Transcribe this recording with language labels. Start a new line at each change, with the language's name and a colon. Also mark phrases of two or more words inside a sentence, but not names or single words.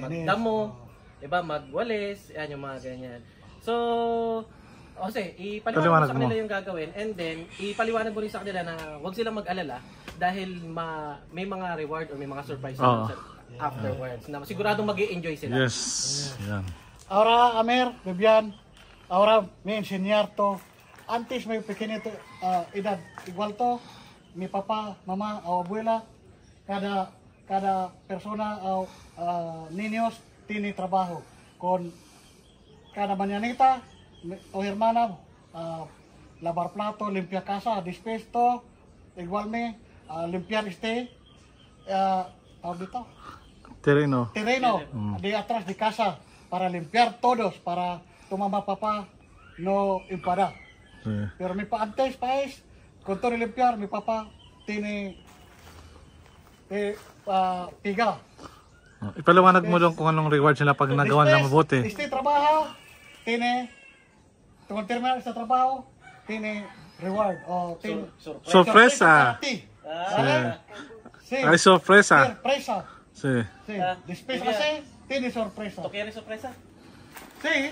Filipino: Magdamo, diba, magwalis, yan yung mga ganyan. So, Jose, ipaliwanag mo sa kanila yung gagawin,
English: and then
Filipino: ipaliwanag mo rin sa kanila na huwag silang mag-alala dahil may mga
English: reward or
Filipino: may mga
English: surprise afterwards
Filipino: na siguradong mag-i-enjoy sila. Yes. Yan.
Spanish: Ahora, Amer, Bibian, ahora me enseñar to. Antes may pequeñito edad igual to. Mi papá, mamá o abuela, cada persona o niños tiene trabajo. Con cada mañanita, o hermana, lavar plato, limpiar casa, dispesto, igual limpiar Terreno. de atrás de casa para limpiar todos, para tu mamá, papá no enfadar. Sí. Pero antes, paes, con todo limpiar, mi papá tiene piga.
Filipino: Ipaliwanag mo lang kung anong reward sila pag nagawa ng mabuti.
Spanish: Este trabajo tiene, cuando terminar este trabajo, tiene reward o tiene sorpresa. para ti. ¿Vale? Sí. Ay, sorpresa. Sorpresa. Sí. Sí. Después hace, tiene sorpresa. ¿Tú quieres sorpresa? Sí.